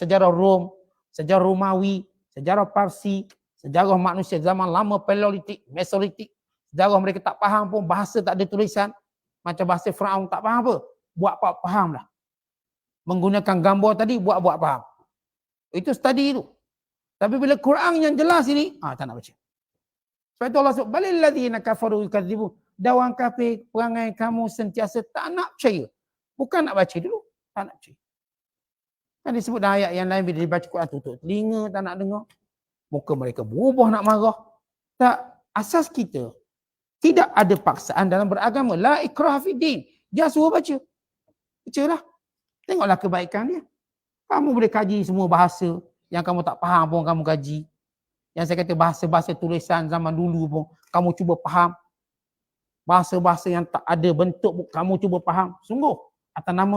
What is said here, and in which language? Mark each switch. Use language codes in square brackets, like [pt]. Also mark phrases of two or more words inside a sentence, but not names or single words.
[ms] Sejarah Rom, sejarah Romawi, sejarah Parsi, sejarah manusia zaman lama, Paleolitik, Mesolitik. Sejarah mereka tak faham pun, bahasa tak ada tulisan. Macam bahasa Firaun tak faham apa. Buat apa faham lah. Menggunakan gambar tadi, buat faham. Itu study itu. Tapi bila Quran yang jelas ini, tak nak baca. Sebab itu Allah sebut, [ar] بل الذين كفروا يكذبون. [ms] Dan orang kafir, perangai kamu sentiasa tak nak percaya. Bukan nak baca dulu, tak nak percaya. Kan disebut dalam ayat yang lain, bila dibaca Quran tutup telinga, tak nak dengar. Muka mereka berubah nak marah. Tak, asas kita tidak ada paksaan dalam beragama. [ar] لا إكراه في الدين. [ms] Dia suruh baca. Bacalah. Tengoklah kebaikan dia. Kamu boleh kaji semua bahasa yang kamu tak faham pun kamu kaji. Yang saya kata bahasa-bahasa tulisan zaman dulu pun kamu cuba faham. Bahasa-bahasa yang tak ada bentuk pun kamu cuba faham.